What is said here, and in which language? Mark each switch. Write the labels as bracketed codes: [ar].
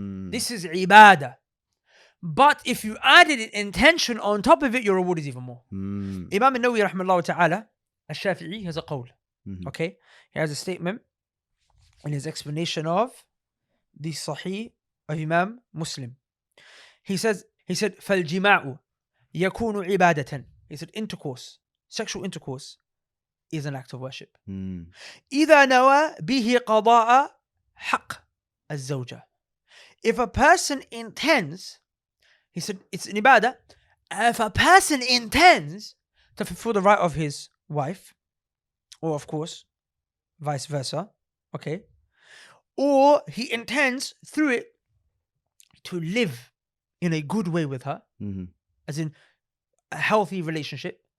[en] This is ibadah. But if you added an intention on top of it, your reward is even more. Imam al-Nawawi rahimahullah ta'ala, al-Shafi'i, has a qawl. Okay? He has a statement in his explanation of the Sahih of Imam Muslim. He said, [ar] فَالْجِمَاعُ يَكُونُ عِبَادَةً. [en] He said, sexual intercourse is an act of worship. [ar] إِذَا نَوَى بِهِ قَضَاءَ حَقِّ الزَّوْجَةِ. [en] If a person intends, he said, it's an ibadah. If a person intends to fulfill the right of his wife, or of course, vice versa, okay, or he intends through it to live in a good way with her, as in a healthy relationship.